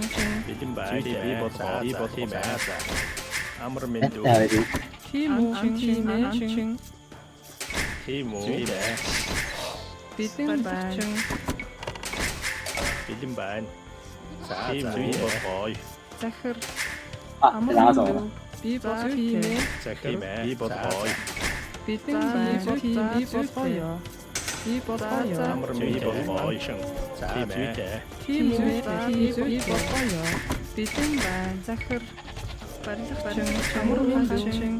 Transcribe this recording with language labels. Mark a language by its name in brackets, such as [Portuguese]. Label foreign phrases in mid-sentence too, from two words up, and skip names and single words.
[Mongolian] Бэлэн байна. Би болгоё. Амар миндүү. Тийм үү. Анчин. Тийм үү. Бэлэн байна. Бэлэн байна. За би болгоё. Захир. 啊， Амар [Chinese] 被拿 [Mongolian] минь [Chinese] 走了 [Mongolian] дүү.。Би болгоё. Захир. Би болгоё. Бэлэн байна. Би болгоё. Би болгоё. Амар минь болгоё. За зүйтэй. Тийм үү. Би болгоё. Бэлэн байна. Захир. Барилгачин. Амар минь дүү.